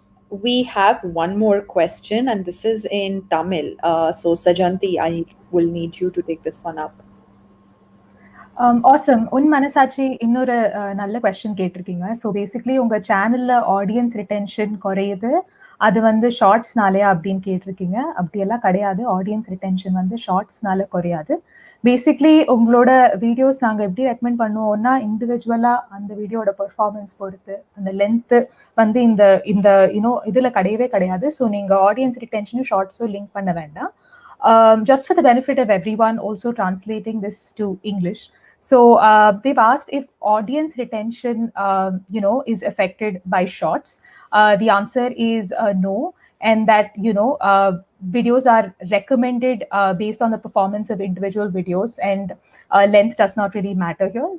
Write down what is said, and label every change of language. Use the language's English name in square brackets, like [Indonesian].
[English] We have one more question, and this is in Tamil. So Sajanthi, I will need you to take this one up. Awesome. [Tamil] Un manasachi இன்னொரு நல்ல question கேட்டிருக்கீங்க. [English] So basically [Tamil] உங்க சேனல்ல audience retention குறையுது, அது வந்து ஷார்ட்ஸ்னாலே அப்படின்னு கேட்டிருக்கீங்க. அப்படியெல்லாம் கிடையாது. ஆடியன்ஸ் ரிட்டென்ஷன் வந்து ஷார்ட்ஸ்னால குறையாது. பேசிக்லி உங்களோட வீடியோஸ் நாங்கள் எப்படி ரெக்கமெண்ட் பண்ணுவோம்னா, இண்டிவிஜுவலா அந்த வீடியோட பெர்ஃபார்மன்ஸ் பொறுத்து அந்த லென்த் வந்து இந்த இந்த இதில் கிடையவே கிடையாது. ஸோ நீங்கள் ஆடியன்ஸ் ரிட்டென்ஷனும் ஷார்ட்ஸும் லிங்க் பண்ண வேண்டாம். [English] Just for the benefit of everyone, also translating this to English. So they've asked if audience retention, is affected by shorts. The answer is no. and that videos are recommended based on the performance of individual videos, and length does not really matter here.